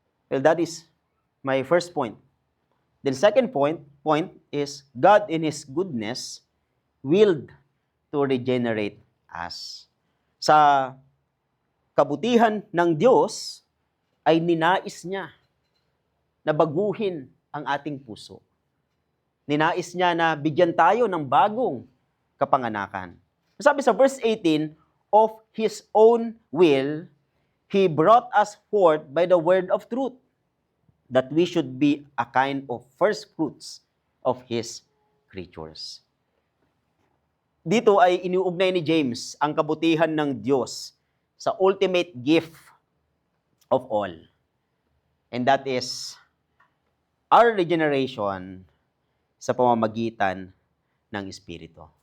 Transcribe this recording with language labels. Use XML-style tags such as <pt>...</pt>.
<en>Well, that is my first point. The second point is God in His goodness willed to regenerate us.</en> <tl>Sa kabutihan ng Diyos ay ninais niya na baguhin ang ating puso. Ninais niya na bigyan tayo ng bagong kapanganakan. Sabi sa</tl> <en>verse 18, of His own will, He brought us forth by the word of truth, that we should be a kind of first fruits of His creatures.</en> <tl>Dito ay iniuugnay ni James ang kabutihan ng Diyos sa</tl> <en>ultimate gift of all. And that is our regeneration</en> <tl>sa pamamagitan ng Espiritu.</tl>